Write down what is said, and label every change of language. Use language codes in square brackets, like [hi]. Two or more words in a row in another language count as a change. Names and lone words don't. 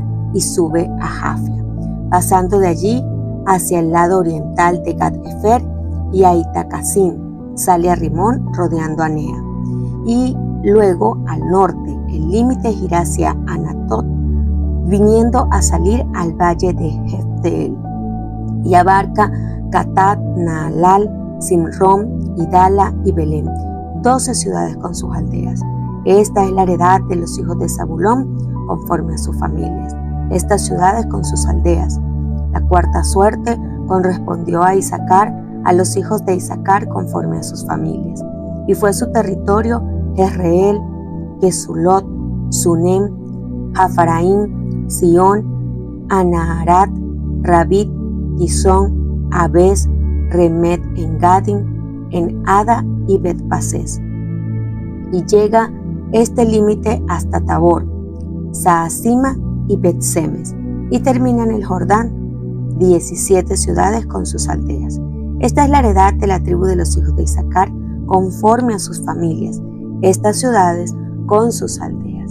[es] y sube a Jafia, pasando de allí hacia el lado oriental de Gat-Efer y a Itacasín, sale a Rimón rodeando a Nea, y luego al norte el límite gira hacia Anatot, viniendo a salir al valle de Jefteel, y abarca Catat, Naalal, Simrón, Idala y Belén, 12 ciudades con sus aldeas. Esta es la heredad de los hijos de Zabulón conforme a sus familias, estas ciudades con sus aldeas. La cuarta suerte correspondió a Isacar, a los hijos de Isacar conforme a sus familias, y fue su territorio Jezreel, Kesulot, Sunem, Jafaraín, Sion, Anaharat, Rabit, Gizón, Abes, Remet en Gadin, en Ada y Bet-Pases. Y llega este límite hasta Tabor, Saasima y Bet-Semes, y termina en el Jordán, 17 ciudades con sus aldeas. Esta es la heredad de la tribu de los hijos de Isacar conforme a sus familias, estas ciudades con sus aldeas.